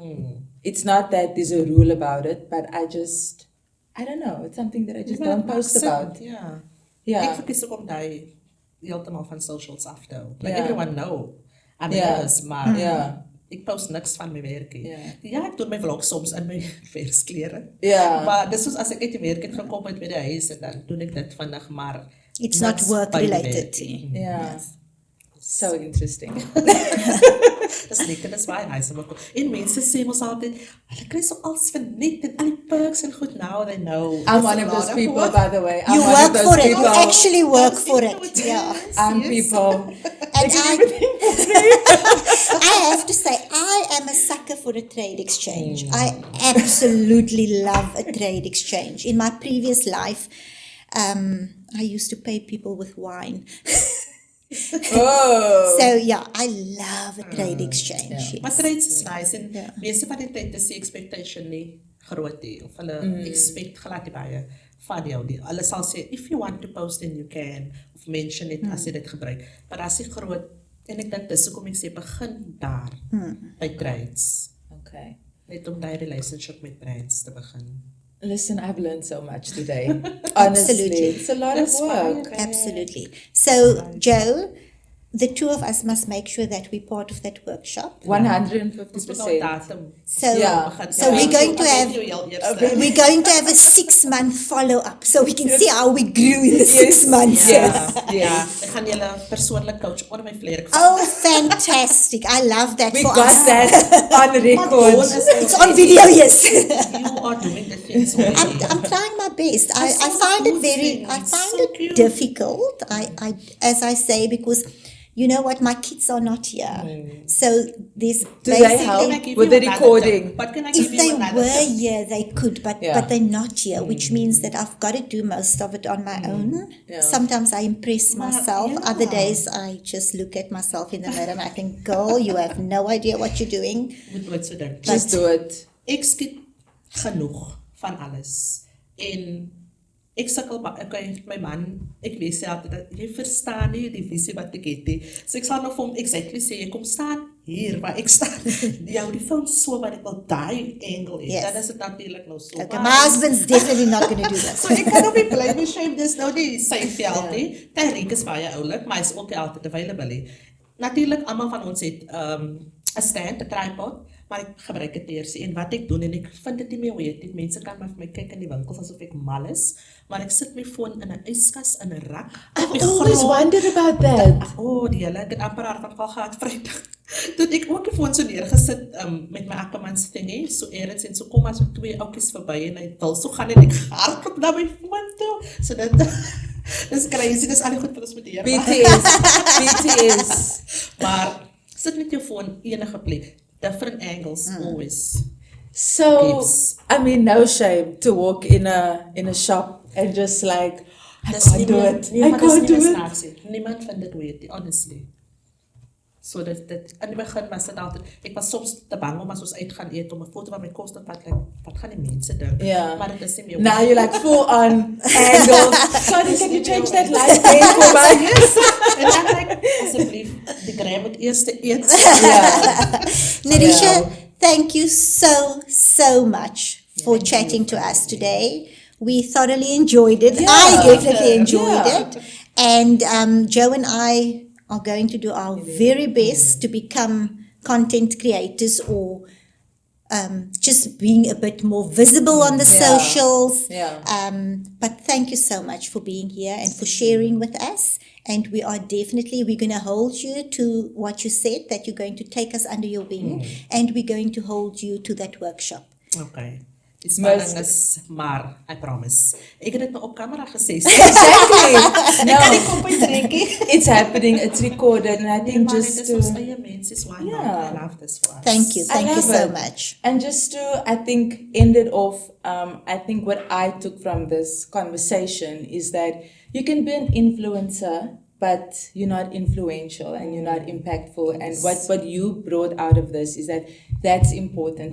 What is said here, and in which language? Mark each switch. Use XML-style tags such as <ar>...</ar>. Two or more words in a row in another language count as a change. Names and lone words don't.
<en>It's not that there's a rule about it, but I don't know, it's something that I just don't post about.</en> <af>Ja.</af> <en>Yeah.</en> <af>Ek verkies ook om daai heeltemal van socials af te hou.</af> <en>Like</en> <af>Ja.</af> <en>everyone know. I'm</en> <af>Ja.</af> <en>a nurse,</en> <af>maar Ja. ek post niks van my werkie. Ja. Ja, ek doen my vlog soms in my versklere. Ja. Maar dis soos as ek uit die werk het gekom het by die huis en dan doen ek dit vinnig, maar</af> <en>It's not</en> <af>niks</af> <en>work</en> <af>by die</af> <en>related.</en> <af>werkie.</af> <en>Yeah. So interesting.</en> <af>Dis lekker, dis baie nice om ook. En mense sê mos altyd, hulle kry so alles vir net en al die perks en goed,</af> <en>now they know. I'm It's one a of lot those people, work. by the way. I'm You one of work those for it. You people. actually work for Yes, it. Yeah. I'm yes. people. And I have to say, I am a sucker for a trade exchange. I absolutely love a trade exchange. In my previous life, I used to pay people with wine. Oh. So yeah, I love a trade exchange.</en> <af>Maar Yes. trades is nice en Ja. meeste van die tyd is die expectation nie groot nie of hulle expect glad nie baie van jou nie. Hulle sal sê</af> <en>if you want to post then you can</en> <af>of mention it as jy dit gebruik. Maar as jy groot en ek dink dis hoekom ek sê begin daar by trades. Okay. Net om daai relationship met brands te begin.</af> <en>Listen, I've learned so much today. Honestly, Absolutely. it's a lot of That's work. fine. Absolutely. So, Joe, the two of us must make sure that we're part of that workshop. 150%.</en> <af>datum.</af> <en>So,</en> <af>Ja.</af> <en>so we're going to have we're going to have a 6-month follow-up, so we can see how we grew in the 6 months. Yes,</en> <af>Ja,</af> <en>yes.</en> <af>ek gaan julle persoonlik coach onder my vlerk.</af> <en>Oh, fantastic! I love that We for got us. that on record. It's on video, yes. You are doing the things already. I'm trying my best. I so find it cool very, I things. find So it cute. difficult. I, as I say, because you know what, my kids are not here, so there's Do they basically. help Can I give with you the another recording? tip? But can I If give they you another were tip? here, they could, but Yeah. they're not here, which means that I've got to do most of it on my own. Yeah. Sometimes I impress</en> <af>Maar,</af> <en>myself.</en> <af>ja.</af> <en>Other days I just look at myself in the mirror and I think, girl, you have no idea what you're doing.</en> <af>Moet nooit so dink.</af> <en>Just do it.</en> <af>Ek skiet genoeg van alles. En ek sukkel okay, my man, ek weet altyd dat jy verstaan nie die visie wat ek het nie. So ek sal nog vir hom exactly sê, kom staan hier waar ek staan. Jou die phone so wat ek wil daai angle hê. Yes. Dan is dit natuurlik nou so.</af> <en>Okay, my husband's definitely not going to do this.</en> <af>So ek kan ook nie</af> <en>blame shame</en> <af>dis nou nie sy veld nie. Tyriek is baie oulik, maar hy is ook nie altyd available nie. Natuurlik almal van ons het 'n stand, 'n tripod, maar ek gebruik dit eers en wat ek doen en ek vind dit nie meer weet nie. Mense kan maar vir my kyk in die winkels asof ek mal is, maar ek sit my foon in 'n yskas in 'n rak.</af> <en>I've always wondered about that.</en> <af>Die hele ek het amper hartaanval gehad Vrydag. Toe het ek ook die foon so neergesit met my Ackermans thingie, so eerds en so kom maar so 2 oudjies verby en hy wil so gaan en ek hardloop na my foon toe. So dit dis crazy, dis al die goed wat ons moet leer.</af> <en>BTS.</en> <af>Maar sit met jou foon enige plek.</af> <en>Different angles always. So, Keeps. I mean, no shame to walk in a shop and just like, I</en> <af>Dis</af> <en>can't do it. I can't do it.</en> <af>Niemand vind dit weet, honestly. So dit in die begin was dit altyd, ek was soms te bang om as ons uitgaan eet om 'n foto van my kos te vat, like, wat gaan die mense dink?</af> <en>Yeah.</en> <af>Maar dit is nie meer.</af> <en>Now you're like full on angle. Sorry, can you change that light there for me?</en> <af>En dan like, asseblief, die gram moet eers eet.</af> <en>Yeah. Narisha, Yeah. thank you so much for chatting to us today. We thoroughly enjoyed it. Yeah. I definitely enjoyed Yeah. it. And Joe and I are going to do our very best to become content creators or just being a bit more visible on the Yeah. socials. Yeah. But thank you so much for being here and for sharing with us. And we're going to hold you to what you said, that you're going to take us under your wing, and we're going to hold you to that workshop.</en> <af>Okay. Die</af> <en>Most-</en> <af>spanning is maar,</af> <en>I promise.</en> <af>Ek het dit nou op kamera gesê.</af> <en>Exactly.</en> <af>Ek kan nie</af> <en>No,</en> <af>kop uittrek nie.</af> <en>it's happening. It's recorded, and I think</en> <af>Maar</af> <en>just</en> <af>dit is ons</af> <en>to</en> <af>eie mense,</af> <en>is why Yeah. not? I love this for us. Thank you. I Thank you love so it. much. And just to, I think, end it off, I think what I took from this conversation is that you can be an influencer, but you're not influential and you're not impactful. And what you brought out of this is that that's important.</en>